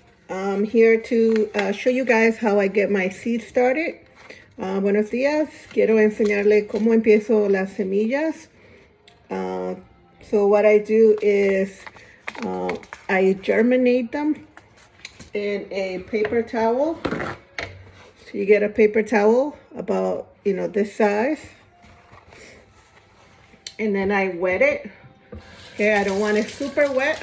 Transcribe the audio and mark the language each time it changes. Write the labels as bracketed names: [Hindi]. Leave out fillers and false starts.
[English] I'm here to show you guys how I get my seeds started. [Spanish] Buenos días. Quiero enseñarle cómo empiezo las semillas. [English] So what I do is I germinate them in a paper towel. So you get a paper towel about, this size. And then I wet it. Okay, I don't want it super wet.